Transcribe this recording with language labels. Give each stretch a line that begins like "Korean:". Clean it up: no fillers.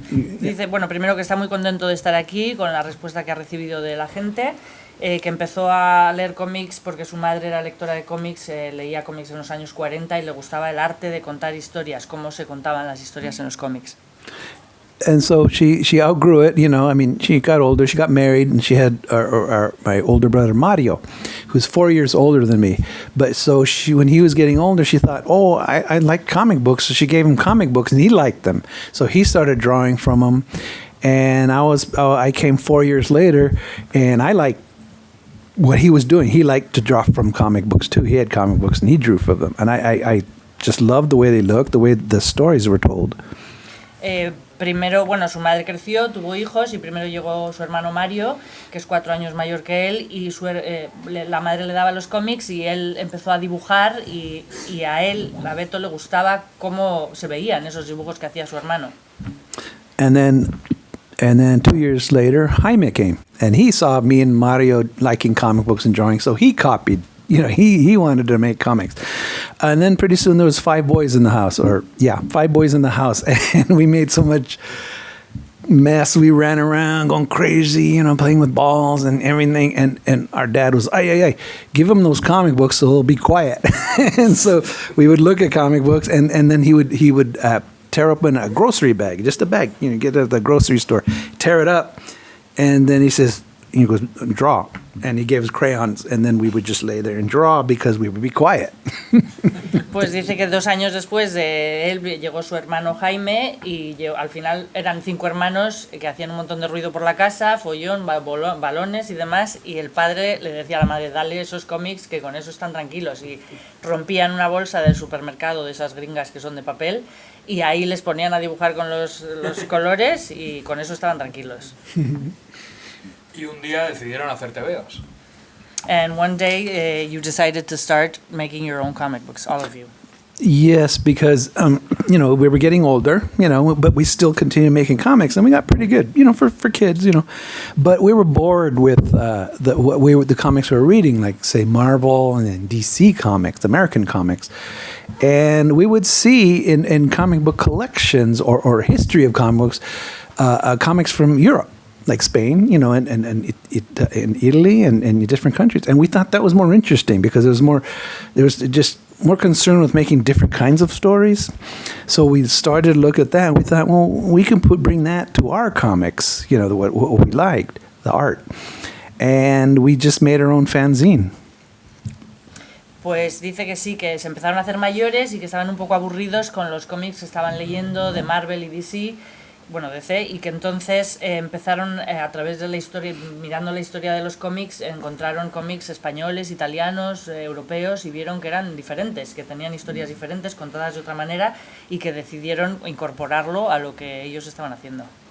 Spanish: Dice, bueno, primero que está muy contento de estar aquí con la respuesta que ha recibido de la gente, que empezó a leer cómics porque su madre era lectora de cómics, leía cómics en los años 40 y le gustaba el arte de contar historias, cómo se contaban las historias en los cómics.
English: And so she outgrew it, she got older, she got married, and she had my older brother Mario, who's 4 years older than me. But so when he was getting older, she thought, I like comic books, so she gave him comic books, and he liked them. So he started drawing from them, and I came 4 years later, and I liked what he was doing. He liked to draw from comic books too. He had comic books, and he drew from them. And I just loved the way they looked, the way the stories were told.
Spanish: Primero, su madre creció, tuvo hijos y primero llegó su hermano Mario, que es 4 años mayor que él, y la madre le daba los cómics y él empezó a dibujar y a él, a Beto, le gustaba cómo se veían esos dibujos que hacía su hermano.
English: And then 2 years later, Jaime came, and he saw me and Mario liking comic books and drawing, so he copied. He wanted to make comics. And then pretty soon there was 5 boys in the house, 5 boys in the house. And we made so much mess. We ran around going crazy, playing with balls and everything. And our dad was, ay, give him those comic books so he'll be quiet. And so we would look at comic books, and then he would tear open a grocery bag, just a bag, get it at the grocery store, tear it up. And then he goes, draw. And he gave us crayons, and then we would just lay there and draw because we would be quiet.
Spanish: Pues dice que 2 años después de él llegó su hermano Jaime y al final eran 5 hermanos que hacían un montón de ruido por la casa, follón, balones y demás, y el padre le decía a la madre, dale esos cómics que con eso están tranquilos, y rompían una bolsa del supermercado de esas gringas que son de papel y ahí les ponían a dibujar con los colores y con eso estaban tranquilos. Y un día decidieron hacer tebeos.
English: And one day you decided to start making your own comic books, all of you. Yes, because, we were getting older, but we still continued making comics, and we got pretty good, for kids, But we were bored with the comics we were reading, like, say, Marvel and then DC comics, American comics. And we would see in comic book collections or history of comic books, comics from Europe. Like Spain, and in Italy and different countries. And we thought that was more interesting because there was just more concern with making different kinds of stories. So we started to look at that, and we thought, well, we can bring that to our comics, what we liked, the art. And we just made our own fanzine.
Spanish: Pues dice que sí, que se empezaron a hacer mayores y que estaban un poco aburridos con los cómics que estaban leyendo de Marvel y DC, bueno, DC, y que entonces empezaron a través de la historia, mirando la historia de los cómics, encontraron cómics españoles, italianos, europeos, y vieron que eran diferentes, que tenían historias diferentes, contadas de otra manera, y que decidieron incorporarlo a lo que ellos estaban haciendo.